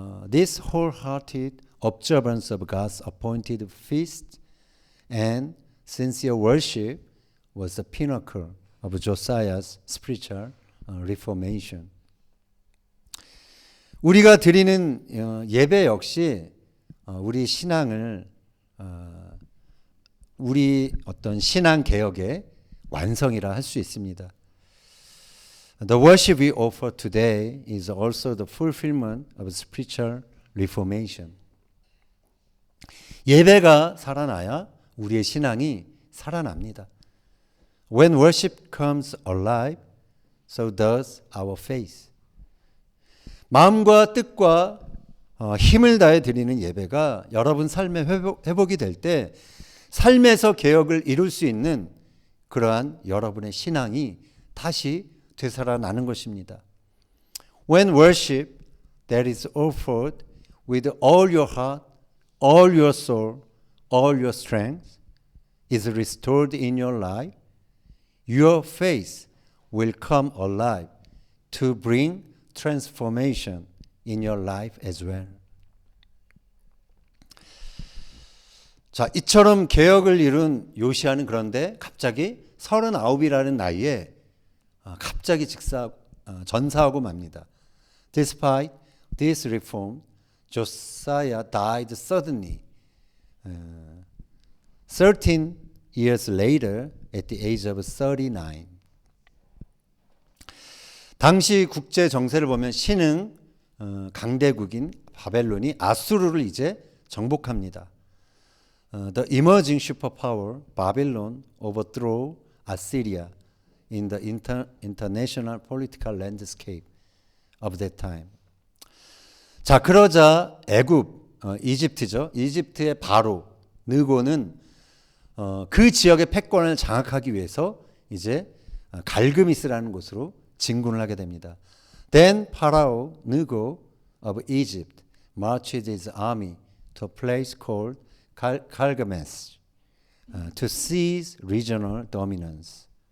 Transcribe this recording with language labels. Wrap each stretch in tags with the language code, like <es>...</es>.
<en>This wholehearted observance of God's appointed feast and sincere worship was the pinnacle of Josiah's spiritual reformation.</en> <ko>우리가 드리는 예배 역시 우리 신앙을 우리 어떤 신앙 개혁의 완성이라 할 수 있습니다.</ko> <en>The worship we offer today is also the fulfillment of spiritual reformation.</en> <ko>예배가 살아나야 우리의 신앙이 살아납니다.</ko> <en>When worship comes alive, so does our faith.</en> <ko>마음과 뜻과 힘을 다해 드리는 예배가 여러분 삶의 회복이 될 때 삶에서 개혁을 이룰 수 있는 그러한 여러분의 신앙이 다시 되살아나는 것입니다.</ko> <en>When worship that is offered with all your heart, all your soul, all your strength is restored in your life, your faith will come alive to bring transformation in your life as well.</en> <ko>자, 이처럼 개혁을 이룬 요시아는 그런데 갑자기 39이라는 나이에 갑자기 전사하고 맙니다.</ko> <en>Despite this reform, Josiah died suddenly. 13 years later at the age of 39.</en> <ko>당시 국제 정세를 보면 신흥 강대국인 바벨론이 아수르를 이제 정복합니다.</ko> <en>The emerging superpower Babylon overthrew Assyria in the international political landscape of that time.</en> <ko>자, 그러자 이집트죠. 이집트의 바로 느고는 그 지역의 패권을 장악하기 위해서 이제 갈그미스라는 곳으로 진군을 하게 됩니다.</ko> <en>Then Pharaoh Necho of Egypt marched his army to a place called Carchemish to seize regional dominance.</en>